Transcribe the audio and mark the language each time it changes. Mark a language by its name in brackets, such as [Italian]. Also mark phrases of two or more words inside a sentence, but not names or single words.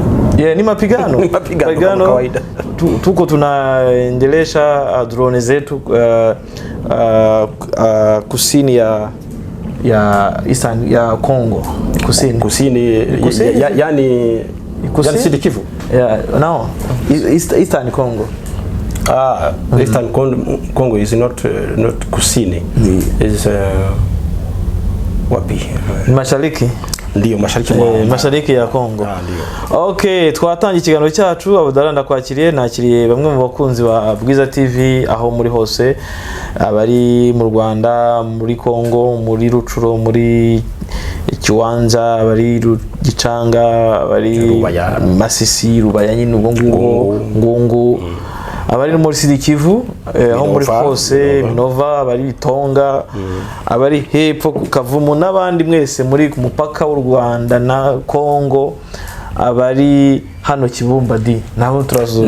[Swahili] Ni mapigano. Mapigano kawaida. Tuko tunaendelesha drone zetu kusini ya Eastern ya Kongo. Kusini. Yani Sud Kivu. [English] Eastern Congo. Eastern Congo is not kusini. [Swahili] Is wapi? Mashariki. Ndio, mashariki ya Kongo. [Kinyarwanda] Okay, twatangiye ikiganiro cyacu. Abdallah, nakiriye bamwe mu bakunzi ba Bwiza TV aho muri hose, abari mu Rwanda, muri Kongo, muri Rucuro, muri Kiwanja, abari Gicanga, abari Masisi, Rubaya nyine ubwo Ngungu, abari muri Sud Kivu, aho muri hose, Minova, abari Bitonga, abari hepfo ku Kavumu n'abandi mwese muri ku mupaka w'u Rwanda na Kongo, abari hano Kibumba nabo turazuje.